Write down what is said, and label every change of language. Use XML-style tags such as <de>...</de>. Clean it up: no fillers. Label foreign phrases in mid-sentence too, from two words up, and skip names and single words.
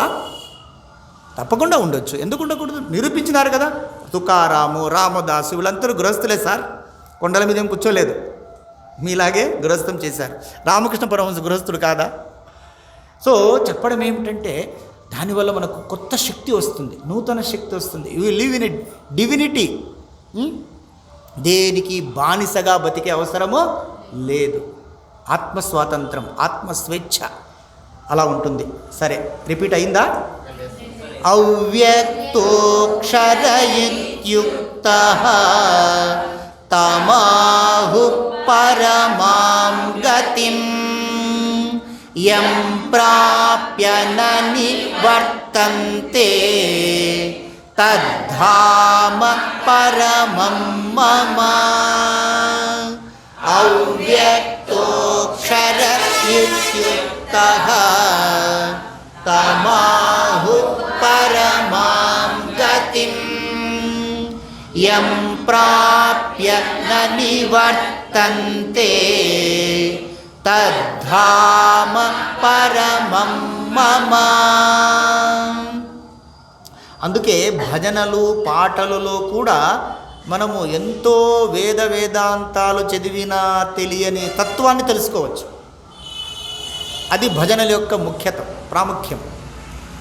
<te>తప్పకుండా ఉండొచ్చు. ఎందుకు ఉండకూడదు? నిరూపించినారు కదా. తుకారాము, రామదాసు వీళ్ళందరూ గృహస్థులే సార్. కొండల మీద ఏం కూర్చోలేదు, మీలాగే గృహస్థం చేశారు. రామకృష్ణ పరమహంస గృహస్థుడు కాదా? సో చెప్పడం ఏమిటంటే దానివల్ల మనకు కొత్త శక్తి వస్తుంది, నూతన శక్తి వస్తుంది.</te> <en>you live in a divinity. దేనికి బానిసగా బతికే అవసరమో లేదు. ఆత్మస్వాతంత్రం, ఆత్మస్వేచ్ఛ అలా ఉంటుంది.</en> <te>సరే, రిపీట్ అయిందా?</te> <sa>అవ్యక్తోక్షర ఇత్యుక్తః తమాహు పరమాం గతిం యం ప్రాప్య న నివర్తంతే తద్ధామ పరమం మమ. అవ్యక్తోక్షర ఇత్యుక్తః తమాహు పరమాం గతిం యం ప్రాప్య న నివర్తంతే తద్ధామ పరమం మమ.</sa> <te>అందుకే భజనలు పాటలలో కూడా మనము ఎంతో వేదాంతాలు చదివినా తెలియని తత్వాన్ని తెలుసుకోవచ్చు. అది భజనల యొక్క ప్రాముఖ్యం.</te>